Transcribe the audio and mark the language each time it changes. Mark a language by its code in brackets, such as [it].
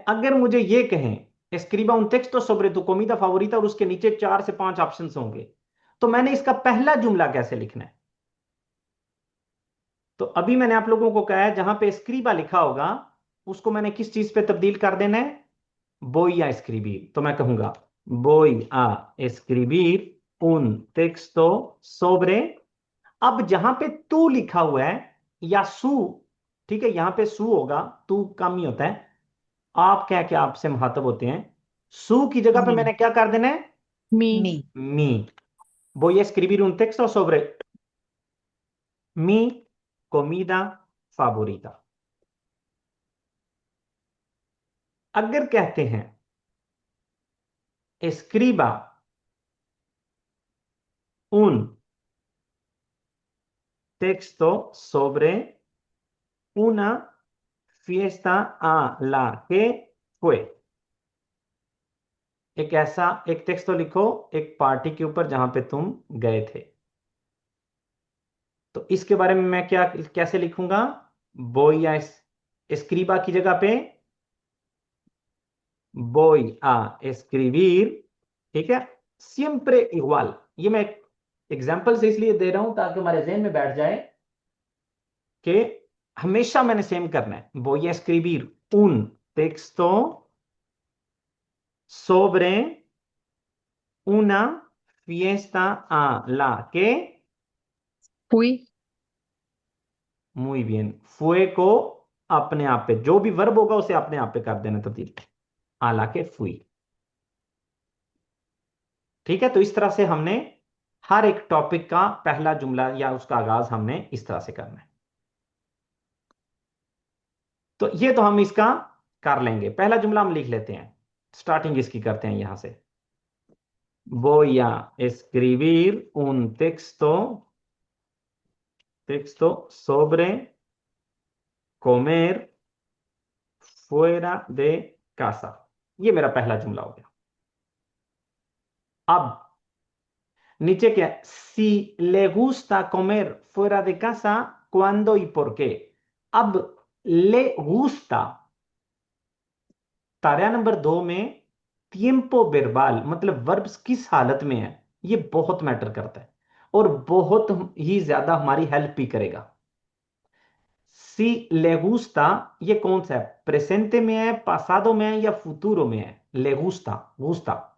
[hi] अगर मुझे ये कहें [es] escriba un texto sobre tu comida favorita [hi] और उसके नीचे 4 से 5 ऑप्शंस होंगे, तो मैंने इसका पहला जुमला कैसे लिखना है, तो अभी मैंने आप लोगों को कहा है जहां पे स्क्रीबा लिखा होगा उसको मैंने किस चीज पे तब्दील कर देना है, [es] voy a escribir। [hi] तो मैं कहूंगा [es] voy a escribir un texto sobre। [hi] अब जहां पे तू लिखा हुआ है या सू, ठीक है, यहां पे सू होगा, तू कम ही होता है, आप क्या क्या आपसे मुहातब होते हैं, सू की जगह पे [es] मी [hi] मैंने क्या कर देना है, [es] मी मी। voy a escribir un texto sobre mi comida favorita। [hi] अगर कहते हैं [es] escriba un texto sobre una fiesta a la que fue, [hi] एक टेक्स्ट तो लिखो एक पार्टी के ऊपर जहां पे तुम गए थे। तो इसके बारे में मैं क्या कैसे लिखूंगा, voy a escriba की जगह पे [es] voy a escribir, [hi] ठीक है, [es] siempre igual। [hi] ये मैं एग्जांपल से इसलिए दे रहा हूं ताकि हमारे जहन में बैठ जाए कि हमेशा मैंने सेम करना है। [es] voy a escribir un texto sobre una fiesta a la que, fui muy bien, [hi] fue को अपने आप पे जो भी वर्ब होगा उसे अपने आप पे कर देना तब्दील, आला के फुई। ठीक है, तो इस तरह से हमने हर एक टॉपिक का पहला जुमला या उसका आगाज हमने इस तरह से करना है। तो ये तो हम इसका कर लेंगे। पहला जुमला हम लिख लेते हैं, स्टार्टिंग इसकी करते हैं यहां से। [es] voy a escribir un texto sobre comer fuera de casa। [hi] ये मेरा पहला जुमला हो गया। अब नीचे क्या है, [es] si le gusta comer fuera de casa, cuándo y por qué। [hi] अब le gusta तारा नंबर 2 में [es] tiempo verbal [hi] मतलब वर्ब किस हालत में है, ये बहुत मैटर करता है और बहुत ही ज्यादा हमारी हेल्प भी करेगा। si le gusta ये कौन सा है, प्रेजेंटे में है, पासादो में है या फुतूरो में है, le gusta, gusta।